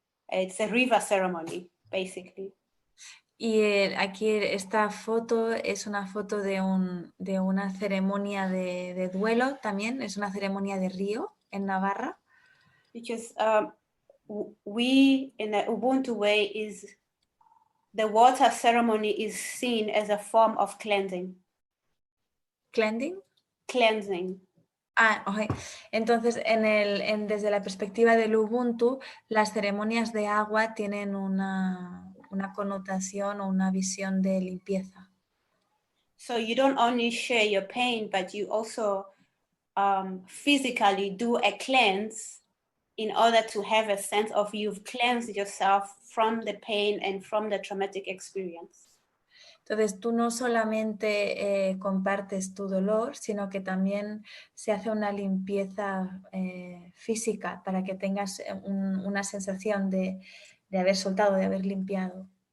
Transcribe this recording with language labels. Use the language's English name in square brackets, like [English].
[English] It's a river ceremony, basically. [Spanish] Y aquí esta foto es una foto de una ceremonia de duelo también. Es una ceremonia de río en Navarra. [English] Because we, in the Ubuntu way, the water ceremony is seen as a form of cleansing. ¿Cleansing? Cleansing. Okay. [Spanish] Entonces, desde la perspectiva del Ubuntu, las ceremonias de agua tienen una connotación o una visión de limpieza. [English] So you don't only share your pain, but you also physically do a cleanse in order to have a sense of you've cleansed yourself from the pain and from the traumatic experience. [Spanish] Entonces, tú no solamente compartes tu dolor, sino que también se hace una limpieza física para que tengas una sensación de haber soltado, de haber limpiado.